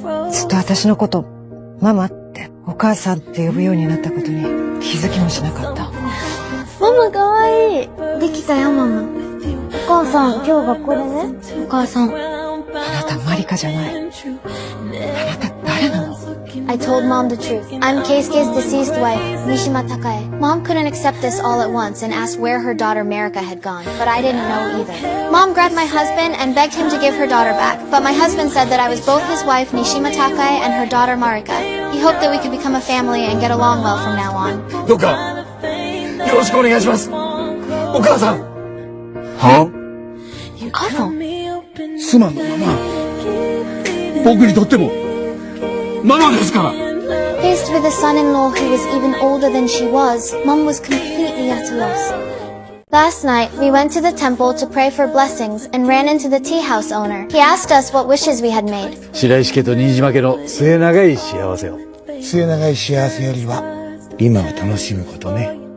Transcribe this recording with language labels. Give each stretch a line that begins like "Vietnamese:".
Japanese: ずっと私のことママってお母さんって呼ぶようになったことに気づきもしなかった。ママかわいい。できたよ、ママ。お母さん、今日学校でね。お母さん。あなたマリカじゃない。あなた誰なの？
English: I told Mom the truth. I'm Keisuke's deceased wife, Mishima Takae. Mom couldn't accept this all at once and asked where her daughter Marika had gone, but I didn't know either. Mom grabbed my husband and begged him to give her daughter back, but my husband said that I was both his wife, Nishima Takae, and her daughter Marika. He hoped that we could become a family and get along well from now on.
Japanese: どうかよろしくお願いします。お母さん。は？お母さん？すまんのママ。僕にとってもママですから。
English: Faced with a son-in-law who was even older than she was, Mom was completely at a loss. Last night, we went to the temple to pray for blessings and ran into the tea house owner. He asked us what wishes we had made.
Japanese: 白石家と新島家の末永い幸せを。末永い幸せよりは今を楽しむことね。